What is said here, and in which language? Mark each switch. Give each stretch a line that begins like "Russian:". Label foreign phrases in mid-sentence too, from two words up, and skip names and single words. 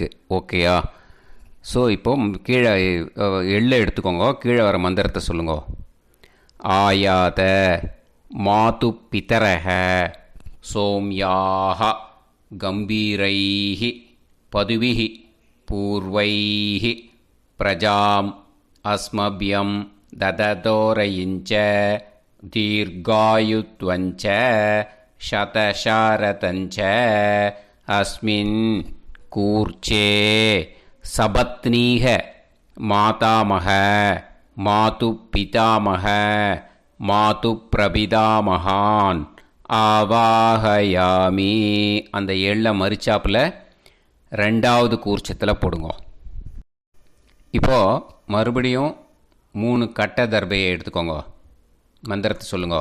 Tamil: ஓகேயா, ஸோ இப்போ கீழே எள்ளை எடுத்துக்கோங்க. கீழே வர மந்திரத்தை சொல்லுங்க.
Sanskrit: आयात मातु पितरः सोम्यास गम्भीरैः पथिभिः पूर्वैः प्रजाम् अस्मभ्यं ददतोरयिञ्च दीर्घायुत्वञ्च शतशारतञ्च अस्मिन् कूर्चे सपत्नीः मातामह मातुपितामह मातुप्रपितामहान् आवाहयामि.
Tamil: அந்த எள்ள மரிச்சாப்பில் ரெண்டாவது கூர்ச்சத்தில் போடுங்க. இப்போது மறுபடியும் 3 கட்ட தர்பையை எடுத்துக்கோங்க. மந்திரத்தை சொல்லுங்க.